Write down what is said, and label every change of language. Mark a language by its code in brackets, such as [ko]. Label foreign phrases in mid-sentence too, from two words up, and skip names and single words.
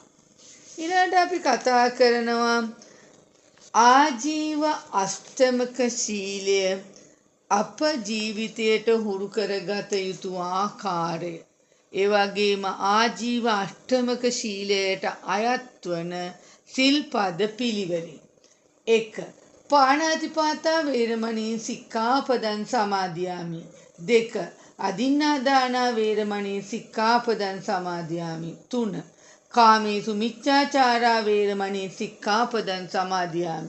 [si] ඊළඟට අපි කතා කරනවා ආජීව අෂ්ටමක සීලය අප ජීවිතයට හුරු කරගත යුතු ආකාරය. ඒ වගේම ආජීව අෂ්ටමක සීලයට අයත් වන සිල්පද පිළිවෙල. [pi] 1. පාණාතිපාතා වේරමණී සික්ඛාපදං සමාදියාමි. 2. අදින්නාදානා වේරමණී සික්ඛාපදං සමාදියාමි. 3. කාමේසු මිච්ඡාචාරා වේරමණී සික්ඛාපදං සමාදියාමි.